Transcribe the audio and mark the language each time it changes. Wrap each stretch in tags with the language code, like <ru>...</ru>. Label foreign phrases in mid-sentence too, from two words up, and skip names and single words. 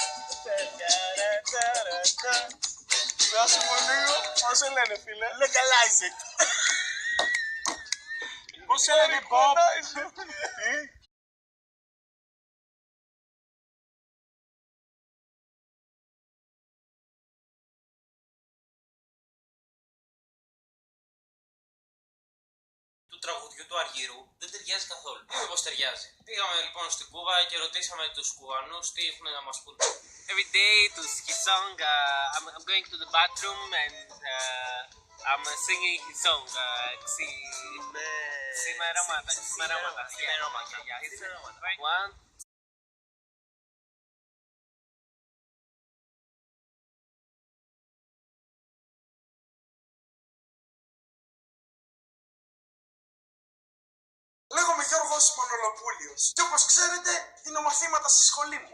<el>Δώσε μου λίγο, πώς σε λένε φίλε?</el> <en>Legalize it.</en> <el>Πώς σε λένε Bob? Του τραγουδιού του Αργύρου δεν ταιριάζει καθόλου. Μήπως ταιριάζει. Πήγαμε λοιπόν στην Κούβα και ρωτήσαμε τους Κουβανούς τι έχουν να μας πούν.</el> <en>Every day to his song, I'm going to the bathroom and I'm singing his song.</en> <el>Ξημερώματα. One. Λέγομαι Γιώργος Μανολοπούλιος και όπως ξέρετε δίνω μαθήματα στη σχολή μου.</el>